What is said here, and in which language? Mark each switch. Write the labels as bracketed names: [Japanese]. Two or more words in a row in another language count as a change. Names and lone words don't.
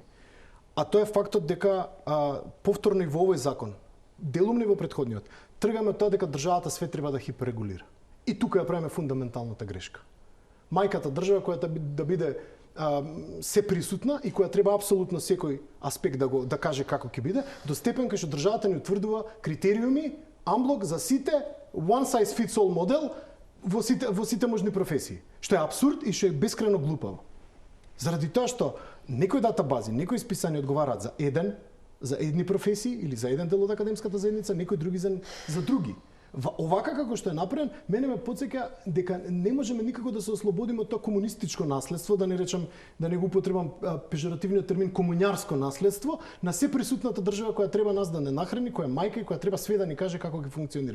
[Macedonian] А тоа е фактот дека повторно и во овој закон, делумно и во претходниот, тргаме од тоа дека државата све треба да хиперрегулира. И тука ја правиме фундаменталната грешка. Мајката држава која да биде се присутна и која треба апсолутно секој аспект да каже како ќе биде, до степен кај што државата ни утврдува критериуми, амблок за сите, [English] one size fits all [Macedonian] модел, во сите можни професии, што е апсурд и што е бескрајно глупаво. Заради тоа што некои датабази, некои списани одговараат за едни професии или за еден дел од академската заедница, некои други за други. Овака како што е направен, мене ме потсеќа дека не можеме никако да се ослободиме од тоа комунистичко наследство, да не речам, да не го употребам пежоративниот термин комуњарско наследство, на се присутната држава која треба нас да не нахрани, која е мајка и која треба све да ни каже како ќе функционира.